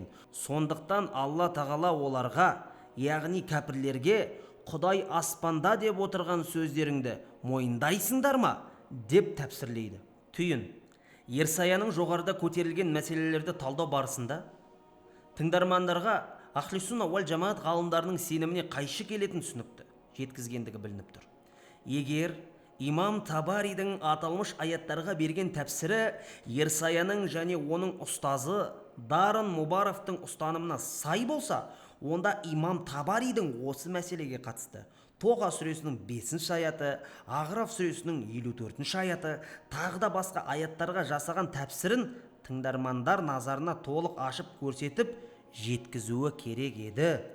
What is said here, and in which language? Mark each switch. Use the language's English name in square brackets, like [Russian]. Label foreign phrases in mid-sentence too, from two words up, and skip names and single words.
[Kazakh] Сондықтан Алла тағала оларға, яғни кәпірлерге, Құдай аспанда деп отырған сөздеріңді мойындайсыңдар ма? Деп тәпсірлейді. Түйін, Ерсаяның жоғарыда көтерілген мәселелерді талдау барысында тыңдармандарға Ахли сунна уал жамаат ғалымдарының сеніміне қайшы келетін түсінікті жеткізгендігі білініп тұр. Егер Имам Табаридің аталмыш аяттарға берген тәпсірі Ерсаяның және оның ұстазы Дарын Мубаровтың ұстанымына сай болса, онда Имам Табаридің осы мәселеге қатысты Тоға сүресінің 5 аяты, Ағраф сүресінің 54 аяты, тағы да басқа аяттарға жасаған тәпсірін тыңдармандар назарына толық ашып көрсетіп жеткізуі керек еді.